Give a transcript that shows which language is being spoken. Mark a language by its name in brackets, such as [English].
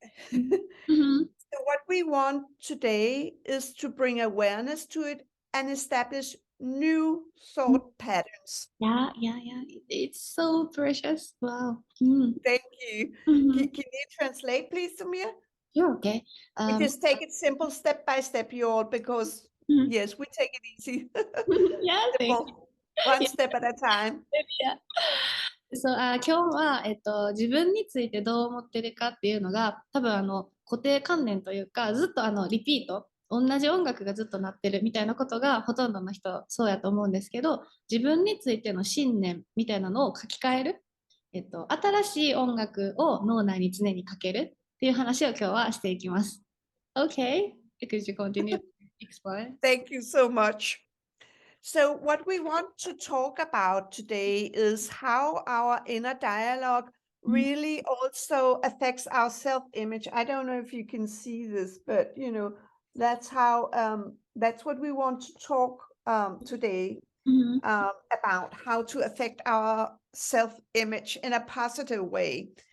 [English] And so what we want today is to bring awareness to it and establish new thought patterns. Yeah. It's so precious. Wow. Thank you. Can you translate, please, Sumire? Sure, okay. We just take it simple, step by step, you all, because yes, we take it easy. Yeah, thank you. One step at a time. [Japanese] そう、今日は、自分についてどう思ってるかっていうのが多分固定観念というか、ずっとリピート、同じ音楽がずっと鳴ってるみたいなことがほとんどの人そうやと思うんですけど、自分についての信念みたいなのを書き換える、新しい音楽を脳内に常にかけるっていう話を今日はしていきます。 [English] Okay, could you continue to explain? Thank you so much. So what we want to talk about today is how our inner dialogue really also affects our self-image. I don't know if you can see this, but that's how that's what we want to talk today about, how to affect our self-image in a positive way.